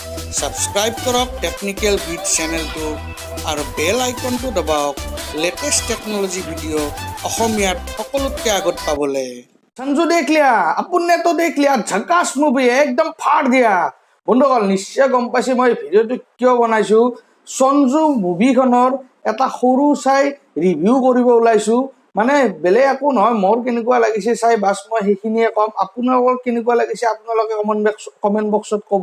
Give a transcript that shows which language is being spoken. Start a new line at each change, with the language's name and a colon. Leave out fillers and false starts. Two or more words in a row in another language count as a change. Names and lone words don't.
Assamese: ছাবস্ক্ৰাইব কৰক টেকনিকেল বিট চেনেলটো আৰু বেল আইকনটো দবাওক
English: latest technology video'
Assamese: অসমীয়াত সকলোতকৈ আগত পাবলৈ।
Hindi: संजू देख लिया, अपन ने तो देख लिया, झकास मूवी है, एकदम फाड़ दिया।
Assamese: बंधुসকল নিশ্চয় গম পাইছে মই ভিডিঅ'টো কিয় বনাইছো। সঞ্জু মুভিখনৰ এটা সৰু চাই ৰিভিউ কৰিব ওলাইছো। মানে বেলেগ একো নহয়, মোৰ কেনেকুৱা লাগিছে চাই বাছ মই সেইখিনিয়ে ক'ম। আপোনালোকৰ কেনেকুৱা লাগিছে আপোনালোকে কমেণ্ট বক্সত ক'ব।